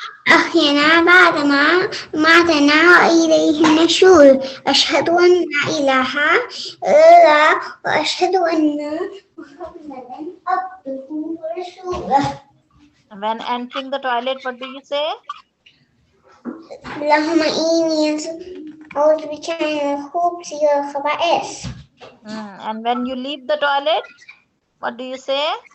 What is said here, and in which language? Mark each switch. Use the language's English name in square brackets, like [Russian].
[Arabic] أحيانا بعدما ماتنا وإليه النشور أشهد أن لا إله إلا الله وأشهد أن محمدا عبده ورسوله. [English] When entering the toilet, what do you say? [Arabic] اللهم إني أعوذ بك من الخبث والخبائث. [English] And when you leave the toilet, what do you say?